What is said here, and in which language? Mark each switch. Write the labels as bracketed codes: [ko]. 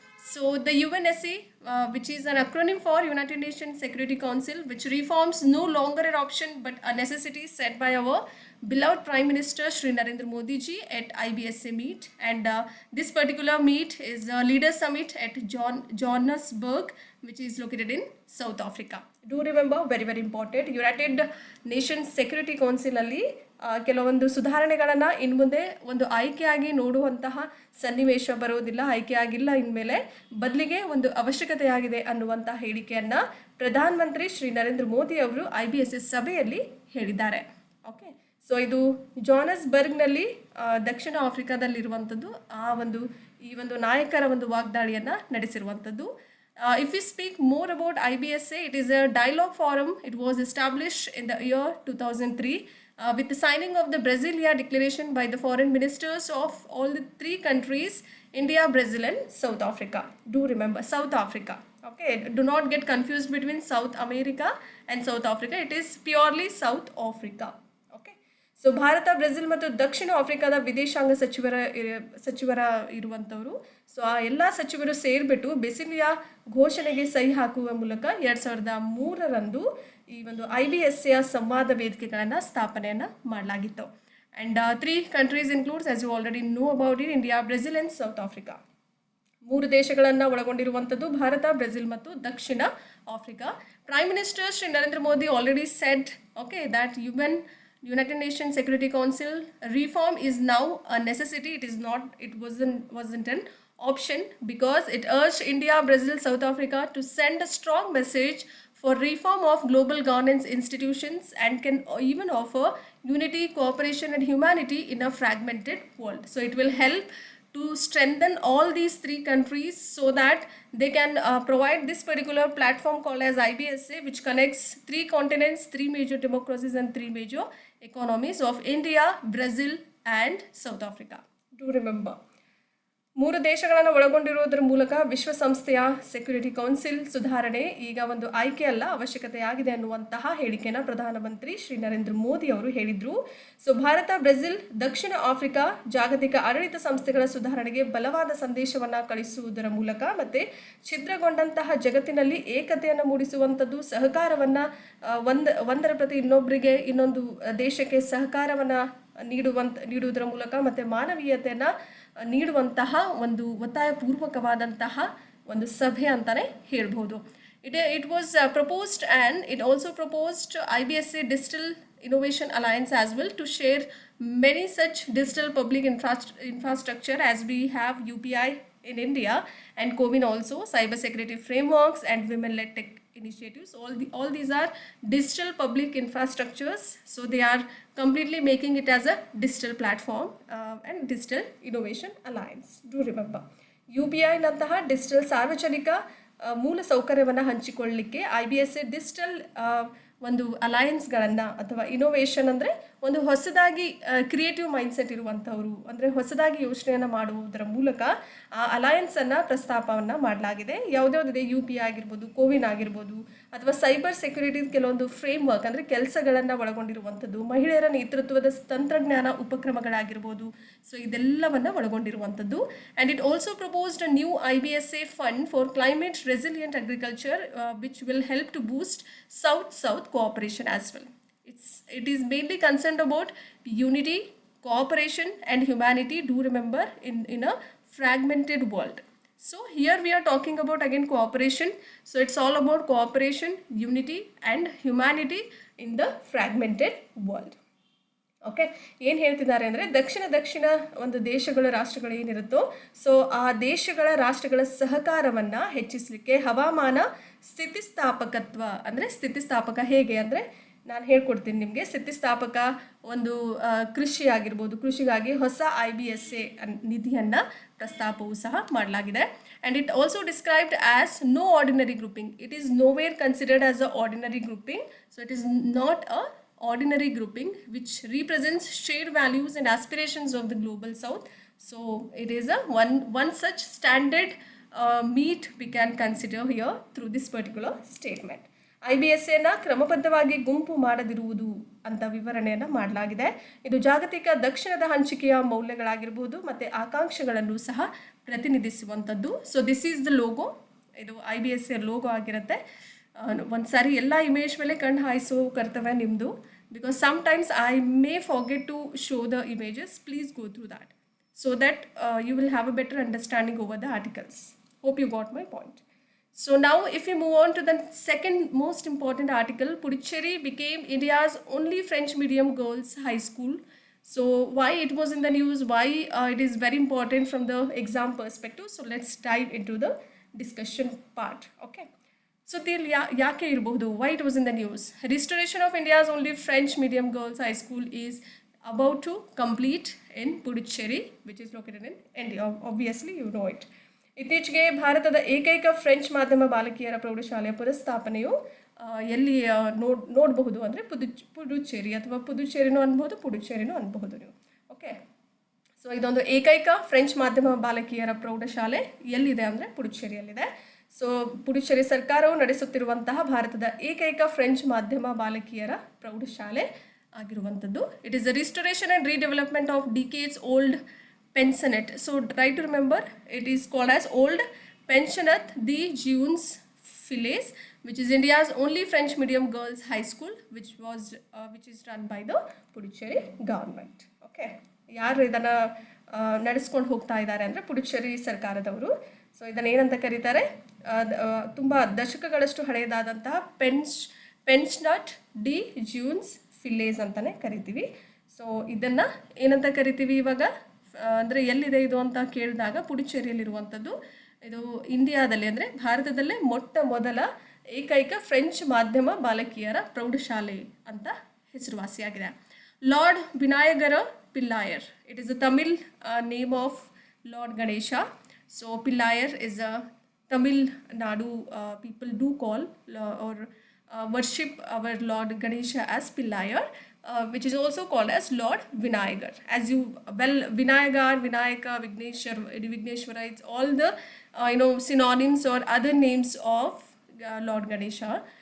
[en] So the UNSC, which is an acronym for United Nations Security Council, which reforms no longer an option but a necessity set by our beloved Prime Minister Shri Narendra Modi ji at IBSA meet. And this particular meet is a leader summit at Johannesburg, which is located in South Africa. Do remember, very very important, [kn] United Nations security council ಅಲ್ಲಿ ಕೆಲವೊಂದು ಸುಧಾರಣೆಗಳನ್ನು ಇನ್ನು ಮುಂದೆ ಒಂದು ಆಯ್ಕೆಯಾಗಿ ನೋಡುವಂತಹ ಸನ್ನಿವೇಶ ಬರೋದಿಲ್ಲ, ಆಯ್ಕೆಯಾಗಿಲ್ಲ ಇನ್ಮೇಲೆ, ಬದಲಿಗೆ ಒಂದು ಅವಶ್ಯಕತೆಯಾಗಿದೆ ಅನ್ನುವಂತಹ ಹೇಳಿಕೆಯನ್ನು ಪ್ರಧಾನಮಂತ್ರಿ ಶ್ರೀ ನರೇಂದ್ರ ಮೋದಿ ಅವರು IBSS ಸಭೆಯಲ್ಲಿ ಹೇಳಿದ್ದಾರೆ. ಓಕೆ, ಸೊ ಇದು ಜಾನಸ್ಬರ್ಗ್ನಲ್ಲಿ ದಕ್ಷಿಣ ಆಫ್ರಿಕಾದಲ್ಲಿರುವಂಥದ್ದು. ಈ ಒಂದು ನಾಯಕರ ಒಂದು ವಾಗ್ದಾಳಿಯನ್ನು ನಡೆಸಿರುವಂಥದ್ದು. [en] If we speak more about IBSA, it is a dialogue forum. It was established in the year 2003 with the signing of the Brasilia Declaration by the foreign ministers of all the three countries, India, Brazil and South Africa. Do remember, South Africa. Okay, do not get confused between South America and South Africa. It is purely South Africa. [kn] So Bharat, Brazil ಮತ್ತು ದಕ್ಷಿಣ ಆಫ್ರಿಕಾದ ವಿದೇಶಾಂಗ ಸಚಿವರ ಇರುವಂಥವರು. So ಆ ಎಲ್ಲ ಸಚಿವರು ಸೇರಿಬಿಟ್ಟು ಬೆಸಿಲಿಯಾ ಘೋಷಣೆಗೆ ಸಹಿ ಹಾಕುವ ಮೂಲಕ 2003ರಂದು ಈ ಒಂದು IBSA ಸಂವಾದ ವೇದಿಕೆಗಳನ್ನು ಸ್ಥಾಪನೆಯನ್ನು ಮಾಡಲಾಗಿತ್ತು. [en] And 3 countries includes, as you already know about it, India, Brazil and South Africa. [kn] 3 ದೇಶಗಳನ್ನು ಒಳಗೊಂಡಿರುವಂಥದ್ದು ಭಾರತ, ಬ್ರೆಜಿಲ್ ಮತ್ತು ದಕ್ಷಿಣ Africa. [en] Prime minister Shri Narendra Modi already said, okay, that United Nations Security Council reform is now a necessity. It wasn't an option, because it urged India, Brazil, South Africa to send a strong message for reform of global governance institutions and can even offer unity, cooperation and humanity in a fragmented world. So it will help to strengthen all these 3 countries so that they can provide this particular platform called as IBSA, which connects 3 continents, 3 major democracies and 3 major economies of India, Brazil and South Africa. Do remember, [kn] 3 ದೇಶಗಳನ್ನು ಒಳಗೊಂಡಿರುವುದರ ಮೂಲಕ ವಿಶ್ವಸಂಸ್ಥೆಯ security council ಸುಧಾರಣೆ ಈಗ ಒಂದು ಆಯ್ಕೆ ಅಲ್ಲ, ಅವಶ್ಯಕತೆಯಾಗಿದೆ ಅನ್ನುವಂತಹ ಹೇಳಿಕೆಯನ್ನು ಪ್ರಧಾನಮಂತ್ರಿ ಶ್ರೀ ನರೇಂದ್ರ ಮೋದಿ ಅವರು ಹೇಳಿದರು. ಸೊ ಭಾರತ, ಬ್ರೆಜಿಲ್, ದಕ್ಷಿಣ ಆಫ್ರಿಕಾ ಜಾಗತಿಕ ಆಡಳಿತ ಸಂಸ್ಥೆಗಳ ಸುಧಾರಣೆಗೆ ಬಲವಾದ ಸಂದೇಶವನ್ನು ಕಳಿಸುವುದರ ಮೂಲಕ ಮತ್ತು ಛಿದ್ರಗೊಂಡಂತಹ ಜಗತ್ತಿನಲ್ಲಿ ಏಕತೆಯನ್ನು ಮೂಡಿಸುವಂಥದ್ದು, ಸಹಕಾರವನ್ನು ಒಂದರ ಪ್ರತಿ ಇನ್ನೊಂದು ದೇಶಕ್ಕೆ ಸಹಕಾರವನ್ನು ನೀಡುವುದರ ಮೂಲಕ ಮತ್ತು ಮಾನವೀಯತೆಯನ್ನು ನೀಡುವಂತಹ ಒಂದು ಒತ್ತಾಯಪೂರ್ವಕವಾದಂತಹ ಒಂದು ಸಭೆ ಅಂತಲೇ ಹೇಳ್ಬೋದು. [en] It was proposed, and it also proposed IBSA Digital Innovation Alliance as well, to share many such digital public infrastructure as we have UPI in India and CoWIN also, cyber security frameworks and women-led tech initiatives. All these are digital public infrastructures, so they are completely making it as a digital platform and digital innovation alliance. Do remember, [kn] UPI ನಂತಹ digital ಸಾರ್ವಜನಿಕ ಮೂಲ ಸೌಕರ್ಯವನ್ನು ಹಂಚಿಕೊಳ್ಳಲಿಕ್ಕೆ IBSA digital ಒಂದು ಅಲಯನ್ಸ್ಗಳನ್ನು ಅಥವಾ innovation ಅಂದರೆ ಒಂದು ಹೊಸದಾಗಿ creative mindset ಇರುವಂಥವರು, ಅಂದರೆ ಹೊಸದಾಗಿ ಯೋಚನೆಯನ್ನು ಮಾಡುವುದರ ಮೂಲಕ ಆ ಅಲಯನ್ಸನ್ನು ಪ್ರಸ್ತಾಪವನ್ನು ಮಾಡಲಾಗಿದೆ. ಯಾವುದ್ಯಾವುದಿದೆ, UPI ಆಗಿರ್ಬೋದು, ಕೋವಿನ್ ಆಗಿರ್ಬೋದು, ಅಥವಾ ಸೈಬರ್ ಸೆಕ್ಯುರಿಟಿ ಕೆಲವೊಂದು ಫ್ರೇಮ್ ವರ್ಕ್ ಅಂದರೆ ಕೆಲಸಗಳನ್ನು ಒಳಗೊಂಡಿರುವಂಥದ್ದು, ಮಹಿಳೆಯರ ನೇತೃತ್ವದ ತಂತ್ರಜ್ಞಾನ ಉಪಕ್ರಮಗಳಾಗಿರ್ಬೋದು. ಸೊ ಇದೆಲ್ಲವನ್ನು ಒಳಗೊಂಡಿರುವಂಥದ್ದು. [en] And it also proposed a new IBSA fund for climate resilient agriculture which will help to boost South cooperation as well. It is mainly concerned about unity, cooperation and humanity. Do remember in a fragmented world. So here we are talking about again cooperation. So it's all about cooperation, unity and humanity in the fragmented world. [kn] Okay, ಏನು ಹೇಳ್ತಿದ್ದಾರೆ ಅಂದರೆ ದಕ್ಷಿಣ ಒಂದು ದೇಶಗಳ ರಾಷ್ಟ್ರಗಳು ಏನಿರುತ್ತೋ, so ಆ ದೇಶಗಳ ರಾಷ್ಟ್ರಗಳ ಸಹಕಾರವನ್ನು ಹೆಚ್ಚಿಸಲಿಕ್ಕೆ ಹವಾಮಾನ ಸ್ಥಿತಿಸ್ಥಾಪಕತ್ವ, ಅಂದರೆ ಸ್ಥಿತಿಸ್ಥಾಪಕ ಹೇಗೆ ಅಂದರೆ ನಾನು ಹೇಳ್ಕೊಡ್ತೀನಿ ನಿಮಗೆ. ಸ್ಥಿತಿಸ್ಥಾಪಕ ಒಂದು ಕೃಷಿ ಆಗಿರ್ಬೋದು, ಕೃಷಿಗಾಗಿ ಹೊಸ IBSA ನಿಧಿಯನ್ನು ಪ್ರಸ್ತಾಪವೂ ಸಹ ಮಾಡಲಾಗಿದೆ. [en] And it also described as no ordinary grouping. It is nowhere considered as a ordinary grouping. So it is not a ordinary grouping which represents shared values and aspirations of the global south. So it is a one such standard meet we can consider here through this particular statement. [kn] IBSAನ ಕ್ರಮಬದ್ಧವಾಗಿ ಗುಂಪು ಮಾಡದಿರುವುದು ಅಂತ ವಿವರಣೆಯನ್ನು ಮಾಡಲಾಗಿದೆ. ಇದು ಜಾಗತಿಕ ದಕ್ಷಿಣದ ಹಂಚಿಕೆಯ ಮೌಲ್ಯಗಳಾಗಿರ್ಬೋದು ಮತ್ತು ಆಕಾಂಕ್ಷೆಗಳನ್ನು ಸಹ ಪ್ರತಿನಿಧಿಸುವಂಥದ್ದು. [en] So this is the logo. [kn] ಇದು IBSA ಲೋಗೋ ಆಗಿರುತ್ತೆ. ಒಂದು ಸಾರಿ ಎಲ್ಲ ಇಮೇಜ್ ಮೇಲೆ ಕಣ್ಣು ಹಾಯಿಸೋ ಕರ್ತವ್ಯ ನಿಮ್ಮದು, [en] Because sometimes I may forget to show the images. Please go through that so that you will have a better understanding over the articles. Hope you got my point. So now if we move on to the second most important article, Puducherry became India's only French medium girls high school. So why it was in the news, why it is very important from the exam perspective. So let's dive into the discussion part. Okay. So [kn] ಯಾಕೆ ಇರಬಹುದು, [en] why it was in the news? Restoration of India's only French medium girls high school is about to complete in Puducherry, which is located in India. Obviously you know it. [kn] ಇತ್ತೀಚೆಗೆ ಭಾರತದ ಏಕೈಕ French ಮಾಧ್ಯಮ ಬಾಲಕಿಯರ ಪ್ರೌಢಶಾಲೆಯ ಪುನಃಸ್ಥಾಪನೆಯು ಎಲ್ಲಿ ನೋಡಬಹುದು ಅಂದರೆ ಪುದುಚೇರಿ ಅಥವಾ ಪುದುಚೇರಿನೂ ಅನ್ಬೋದು, ಪುಡುಚೇರಿನೂ ಅನ್ಬಹುದು ನೀವು. ಓಕೆ, ಸೊ ಇದೊಂದು ಏಕೈಕ ಫ್ರೆಂಚ್ ಮಾಧ್ಯಮ ಬಾಲಕಿಯರ ಪ್ರೌಢಶಾಲೆ ಎಲ್ಲಿದೆ ಅಂದರೆ ಪುಡುಚೇರಿಯಲ್ಲಿದೆ. ಸೊ ಪುಡುಚೇರಿ ಸರ್ಕಾರವು ನಡೆಸುತ್ತಿರುವಂತಹ ಭಾರತದ ಏಕೈಕ ಫ್ರೆಂಚ್ ಮಾಧ್ಯಮ ಬಾಲಕಿಯರ ಪ್ರೌಢಶಾಲೆ ಆಗಿರುವಂಥದ್ದು. [en] It is the restoration and redevelopment of decades old pensionnat. So try to remember, it is called as Old Pensionnat de Jeunes Filles, which is India's only French medium girls high school, which is run by the Puducherry government. [kn] Okay, ಯಾರು ಇದನ್ನು ನಡೆಸ್ಕೊಂಡು ಹೋಗ್ತಾ ಇದ್ದಾರೆ ಅಂದರೆ ಪುಡುಚೇರಿ ಸರ್ಕಾರದವರು. So ಇದನ್ನು ಏನಂತ ಕರೀತಾರೆ, ತುಂಬ ದಶಕಗಳಷ್ಟು ಹಳೆಯದಾದಂತಹ ಪೆನ್ಷನಟ್ ಡಿ ಜ್ಯೂನ್ಸ್ ಫಿಲ್ಲೇಸ್ ಅಂತಲೇ ಕರಿತೀವಿ. ಸೊ ಇದನ್ನು ಏನಂತ ಕರಿತೀವಿ ಇವಾಗ ಅಂದರೆ ಎಲ್ಲಿದೆ ಇದು ಅಂತ ಕೇಳಿದಾಗ ಪುಡುಚೇರಿಯಲ್ಲಿರುವಂಥದ್ದು. ಇದು ಇಂಡಿಯಾದಲ್ಲಿ ಅಂದರೆ ಭಾರತದಲ್ಲೇ ಮೊಟ್ಟ ಮೊದಲ ಏಕೈಕ ಫ್ರೆಂಚ್ ಮಾಧ್ಯಮ ಬಾಲಕಿಯರ ಪ್ರೌಢಶಾಲೆ ಅಂತ ಹೆಸರುವಾಸಿಯಾಗಿದೆ. [en] Lord Vinayagar Pillayar, it is a Tamil name of Lord Ganesha. So Pillayar is a Tamil Nadu people do call or worship our Lord Ganesha as Pillayar, which is also called as Lord Vinayagar. As you well, Vinayagar, Vinayaka, Vigneshwara, it's all the synonyms or other names of Lord Ganesha.